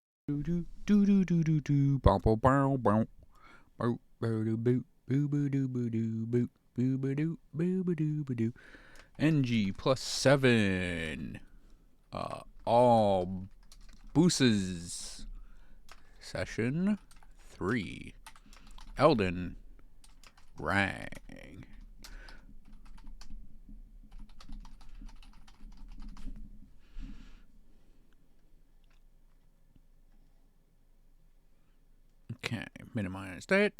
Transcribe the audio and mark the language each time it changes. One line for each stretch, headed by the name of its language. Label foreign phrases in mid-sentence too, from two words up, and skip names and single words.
English: do do do do do do bow bow bow bow bow bow boo boo boo doo boo doo boo boo boo doo boo boo doo boo doo. NG+7. All booses. Session 3. Elden Rang. Okay, minimize that.